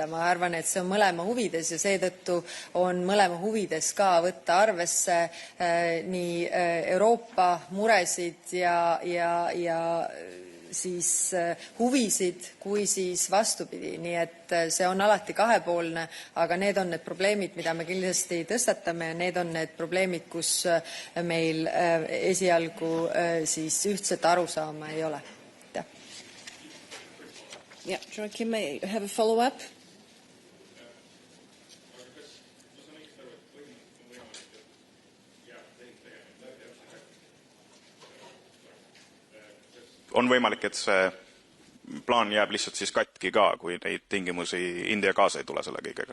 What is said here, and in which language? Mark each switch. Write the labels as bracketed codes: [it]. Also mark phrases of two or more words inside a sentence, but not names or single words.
[et] Ma arvan, et see on mõlema huvides ja seetõttu on mõlema huvides ka võtta arvesse nii Euroopa muresid ja siis huvisid kui siis vastupidi. Nii et see on alati kahepoolne, aga need on need probleemid, mida me kindlasti tõstatame ja need on need probleemid, kus meil esialgu siis ühtset arusaama ei ole. [en] Yeah, Joachim, may I have a follow-up? [et] On võimalik, et see plaan jääb lihtsalt siis katki ka, kui neid tingimusi India kaasa ei tule selle kõigega.